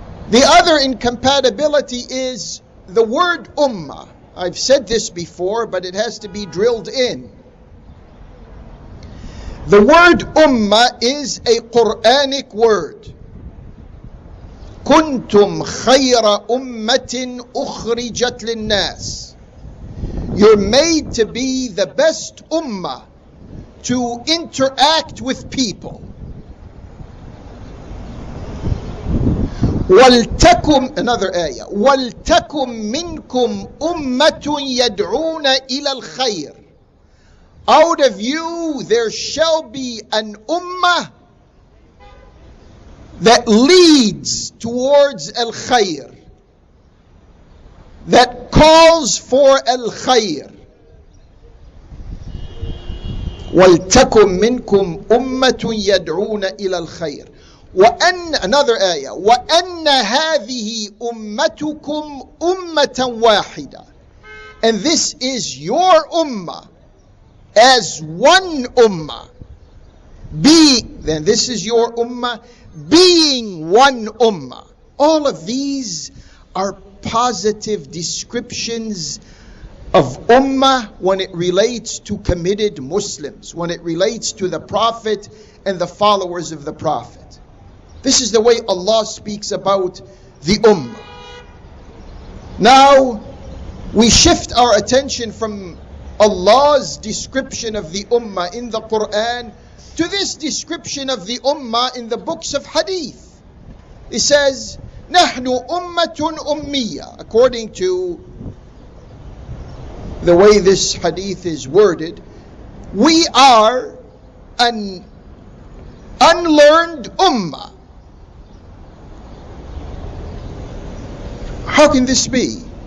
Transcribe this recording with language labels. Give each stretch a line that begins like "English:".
English: The other incompatibility is the word ummah. I've said this before, but it has to be drilled in. The word ummah is a Quranic word.
Arabic: كنتم خير أمة أخرجت للناس.
English: You're made to be the best ummah, to interact with people.
Arabic: وَلْتَكُمْ,
English: another ayah,
Arabic: وَلْتَكُمْ مِنْكُمْ أُمَّةٌ يَدْعُونَ إِلَى الْخَيْرِ.
English: Out of you there shall be an ummah that leads towards al-khayr, that calls for al-khayr.
Arabic: وَلْتَكُمْ مِنْكُمْ أُمَّةٌ يَدْعُونَ إِلَى الْخَيْرِ. وأن,
English: another ayah,
Arabic: وَأَنَّ هَذِهِ أُمَّتُكُمْ أُمَّةً وَاحِدًا.
English: And this is your ummah as one ummah. Then this is your ummah being one ummah. All of these are positive descriptions of ummah when it relates to committed Muslims, when it relates to the Prophet and the followers of the Prophet. This is the way Allah speaks about the ummah. Now, we shift our attention from Allah's description of the ummah in the Quran to this description of the ummah in the books of hadith. It says,
Arabic: نَحْنُ أُمَّةٌ أُمِّيَّةٌ.
English: According to the way this hadith is worded, we are an unlearned ummah. How can this be?